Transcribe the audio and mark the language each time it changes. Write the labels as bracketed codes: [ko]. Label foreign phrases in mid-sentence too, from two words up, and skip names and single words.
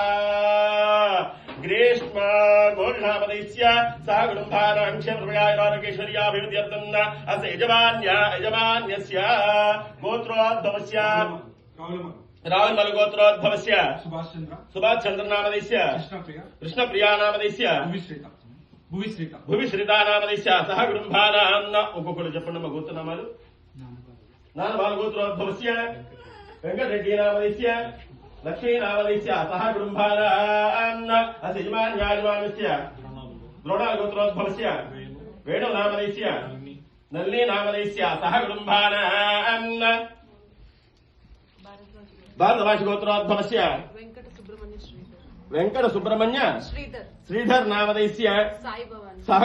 [sa] ग्रीष्म गोल्ड नामधेयस्य सह कुटुम्बानां क्षेमैश्वर्यारोग्य ऐश्वर्याभिवृद्ध्यर्थं अस्य यजमान्यस्य गोत्रोद्भवस्य रावणमल गोत्रोद्भवस्य सुभाष चंद्र नामधेयस्य कृष्णप्रिया नामधेयस्य भुविश्रिता नामधेयस्य सह कुटुम्बानां [te] ఒక్కొక్కరు చెప్పండి మా గోత్రనామాలు. [sa] నానబాల గోత్రోద్భవस्य వెంకటరెడ్డి నామధేయस्य लक्ष्मी नामधेयस्य सह कुटुम्बानां अस्य यजमान्यस्य द्रोणाल गोत्रोद्भवस्य वेणु नामधेयस्य नलिनी नामधेयस्य सह कुटुम्बानां भारद्वाज गोत्रोद्भवस्य वेंकट सुब्रह्मण्य श्रीधर नामधेयस्य सह